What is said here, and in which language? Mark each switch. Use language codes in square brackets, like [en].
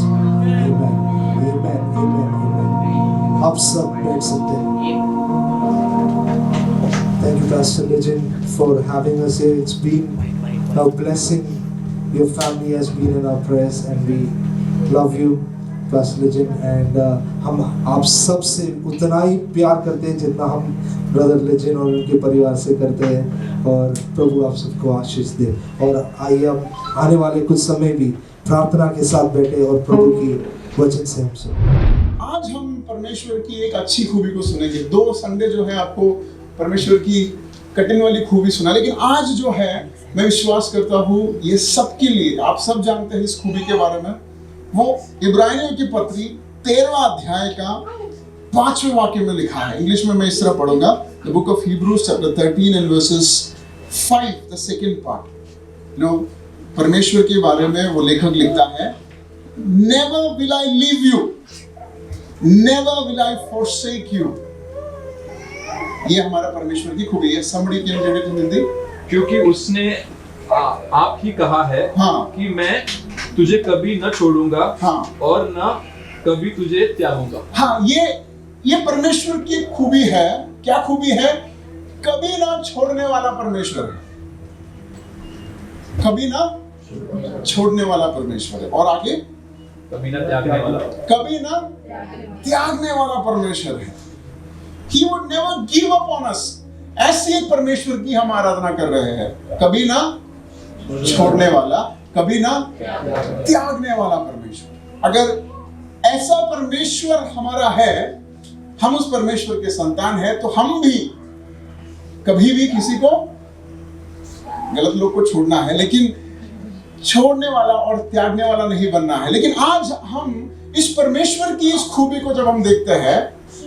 [en] Amen. Amen. Amen. Amen. [hi] आप सब बैठ सकते हैं. [en] Thank you, Pastor Legend, for having us here. It's been a blessing. Your family has been in our prayers, and we love you, Pastor Legend. [hi] And हम आप सब से उतना ही प्यार करते हैं जितना हम ब्रदर लेजेंड और उनके परिवार से करते हैं. और प्रभु आप सबको आशीष दे. और आइए हम आने वाले कुछ समय भी प्रार्थना के साथ बैठे और प्रभु की वचन से हम सुने. आज हम परमेश्वर की एक अच्छी खूबी को सुनेंगे. 2 संडे जो है आपको परमेश्वर की कठिन वाली खूबी सुना, लेकिन आज जो है मैं विश्वास करता हूँ ये सबके लिए, आप सब जानते हैं इस खूबी के बारे में. वो इब्रानियों की पत्री 13वां अध्याय का 5वें वाक्य में लिखा है. इंग्लिश में मैं इस तरह पढ़ूंगा. [en] The book of Hebrews chapter 13 and verses 5, the second part. [hi] परमेश्वर के बारे में वो लेखक लिखता है, [en] Never will I leave you, never will I forsake you. [hi] ये हमारा परमेश्वर की खूबी है. [en] Somebody can read it in Hindi. [hi] क्योंकि उसने आप ही कहा है कि मैं तुझे कभी न छोड़ूंगा और न कभी तुझे त्यागूंगा. ये परमेश्वर की एक खूबी है. क्या खूबी है? कभी ना छोड़ने वाला परमेश्वर है. कभी ना छोड़ने वाला परमेश्वर है. और आगे कभी ना त्यागने वाला. कभी ना त्यागने वाला परमेश्वर है. [en] He would never give up on us. [hi] ऐसे एक परमेश्वर की हम आराधना कर रहे हैं. कभी ना छोड़ने वाला, कभी ना त्यागने वाला परमेश्वर. अगर ऐसा परमेश्वर हमारा है, हम उस परमेश्वर के संतान हैं, तो हम भी कभी भी किसी को, गलत लोग को छोड़ना है, लेकिन छोड़ने वाला और त्यागने वाला नहीं बनना है. लेकिन आज हम इस परमेश्वर की इस खूबी को जब हम देखते हैं